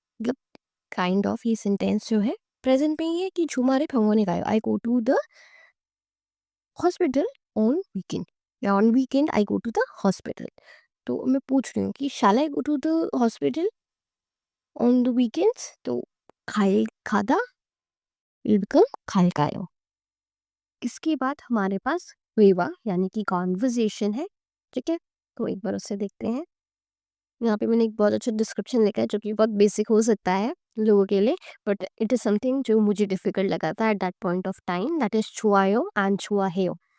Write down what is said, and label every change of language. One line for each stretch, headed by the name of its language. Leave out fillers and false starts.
Hindi: मतलब kind of ये sentence जो है प्रेज़ेंट में ही है कि
Korean: 주말에 병원에 가요।
English: I go to the hospital on weekend या on weekend I go to the hospital.
Hindi: तो मैं पूछ रही हूँ कि
English: Shall I go to the hospital on the weekends? तो 갈 가다 will become 갈까요।
Hindi: इसके बाद हमारे पास वेवा यानी कि कॉन्वर्जेशन है। ठीक है, तो एक बार उससे देखते हैं। यहाँ पे मैंने एक बहुत अच्छा डिस्क्रिप्शन लिखा है जो कि बहुत बेसिक हो सकता है लोगों के लिए,
English: but it is something
Hindi: जो मुझे डिफिकल्ट लगा था
English: at that point of time,
Hindi: that is छुआयो and छुआ हेयो।